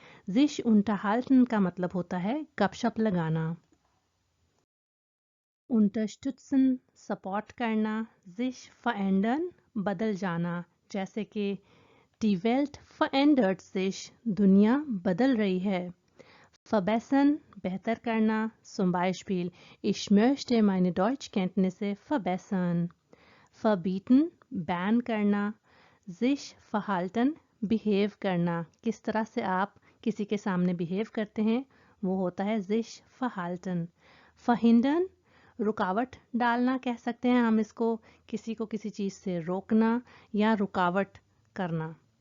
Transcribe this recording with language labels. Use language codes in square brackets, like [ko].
[hi] sich unterhalten का मतलब होता है गपशप लगाना। unterstützen, सपोर्ट करना। sich verändern, बदल जाना, जैसे कि [de] die Welt verändert sich, [hi] दुनिया बदल रही है। verbessern, बेहतर करना। [de] zum Beispiel ich möchte meine Deutschkenntnisse verbessern। [hi] verbieten, ban करना। sich verhalten, behave करना, किस तरह से आप किसी के सामने बिहेव करते हैं वो होता है sich verhalten। verhindern, रुकावट डालना कह सकते हैं हम इसको, किसी को किसी चीज़ से रोकना या रुकावट करना।